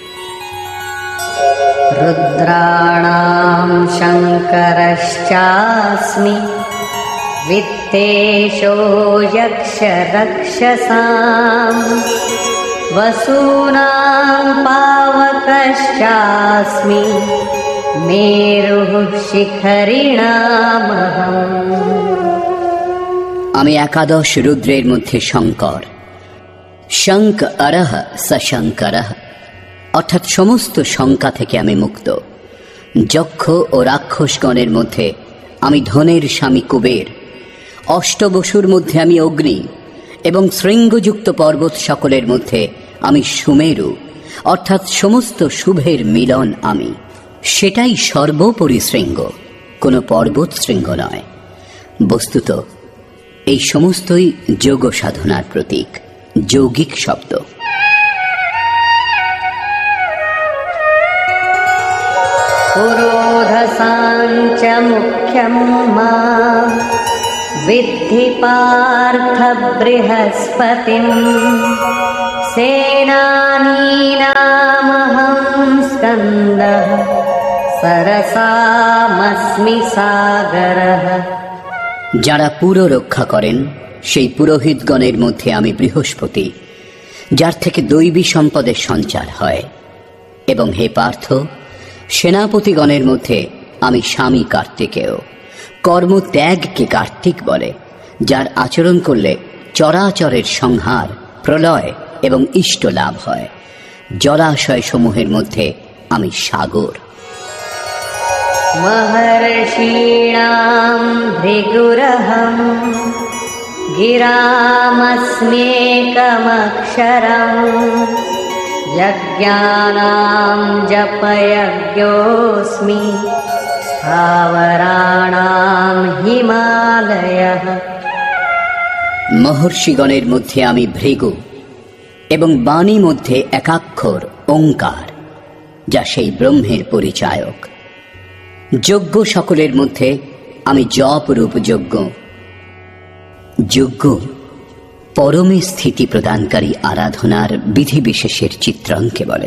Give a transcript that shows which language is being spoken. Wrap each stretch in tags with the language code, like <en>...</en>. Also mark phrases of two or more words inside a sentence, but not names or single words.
<sa>रुद्राणां शङ्करश्चास्मि वित्तेषो यक्षरक्षसां वसूनां पावकश्चास्मि मेरुः शिखरिणामहम्।</sa> <bn>আমি একাদশ রুদ্রের মধ্যে শঙ্কর।</bn> <sa>শঙ্ক অরহ সশঙ্করঃ</sa> <bn>অর্থাৎ সমস্ত শঙ্কা থেকে আমি মুক্ত। যক্ষ ও রাক্ষসগণের মধ্যে আমি ধনের স্বামী কুবের। অষ্টবসুর মধ্যে আমি অগ্নি এবং শৃঙ্গযুক্ত পর্বত সকলের মধ্যে আমি সুমেরু, অর্থাৎ সমস্ত শুভের মিলন আমি। সেটাই সর্বোপরি শৃঙ্গ, কোনো পর্বত শৃঙ্গ নয়। বস্তুত এই সমস্তই যোগ সাধনার প্রতীক, যৌগিক শব্দ।</bn> <sa>पुरोधसाञ्च मुख्यं मा विद्धि पार्थ बृहस्पतिं सेनानीनामहं स्कन्दः सरसामस्मि सागरः।</sa> <bn>যারা পুর রক্ষা করেন সেই পুরোহিতগণের মধ্যে আমি বৃহস্পতি, যার থেকে দৈবী সম্পদের সঞ্চার হয়। এবং হে পার্থ, সেনাপতিগণের মধ্যে আমি স্বামী কার্তিকেয়। কর্মত্যাগকে কার্তিক বলে, যার আচরণ করলে চরাচরের সংহার, প্রলয় এবং ইষ্ট লাভ হয়। জলাশয় সমূহের মধ্যে আমি সাগর।</bn> <sa>महर्षीणां भृगुरहं गिरामस्म्येकमक्षरं यज्ञानां जपयज्ञोऽस्मि स्थावराणां हिमालयः।</sa> <bn>মহর্ষিগণের মধ্যে আমি ভৃগু এবং বাণী মধ্যে একাক্ষর ওঙ্কার, যা সেই ব্রহ্মের পরিচায়ক। যজ্ঞ সকলের মধ্যে আমি জপ রূপ যজ্ঞ। যজ্ঞ পরমে স্থিতি প্রদানকারী আরাধনার বিধিবিশেষের চিত্রাঙ্কে বলে।</bn>